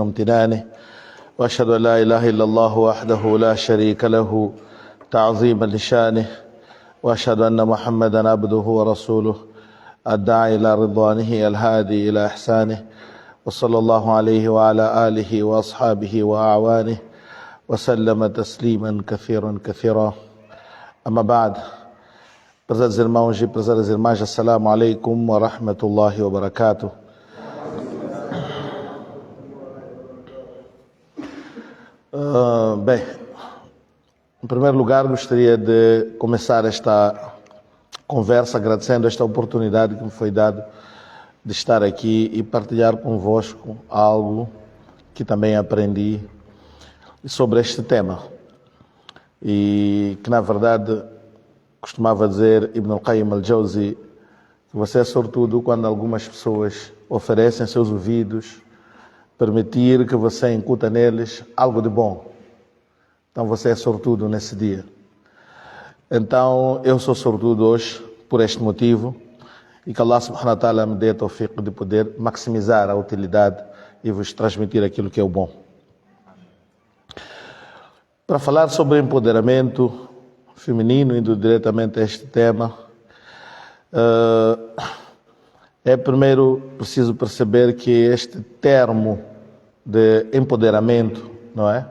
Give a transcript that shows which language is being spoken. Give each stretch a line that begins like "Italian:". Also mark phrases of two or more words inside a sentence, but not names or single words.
Arabic: وامتنانه وأشهد أن لا إله إلا الله وحده لا شريك له تعظيما لشانه وأشهد أن محمدا عبده ورسوله الداعي إلى رضوانه الهادي إلى إحسانه وصلى الله عليه وعلى آله وأصحابه وأعوانه وسلم تسليما كثيرا كثيرا أما بعد.
Portuguese: Prezados irmãos e prezadas irmãs,
Arabic: السلام عليكم ورحمة الله وبركاته.
Portuguese: Bem, em primeiro lugar gostaria de começar esta conversa agradecendo esta oportunidade que me foi dada de estar aqui e partilhar convosco algo que também aprendi sobre este tema e que na verdade costumava dizer Ibn al-Qayyim al-Jawzi que você é sortudo quando algumas pessoas oferecem seus ouvidos, permitir que você incuta neles algo de bom. Então você é sortudo nesse dia. Então eu sou sortudo hoje por este motivo e que Allah
Arabic: سبحانه وتعالى
Portuguese: me dê a tawfiq de poder maximizar a utilidade e vos transmitir aquilo que é o bom. Para falar sobre empoderamento feminino, indo diretamente a este tema, é primeiro preciso perceber que este termo de empoderamento, não é?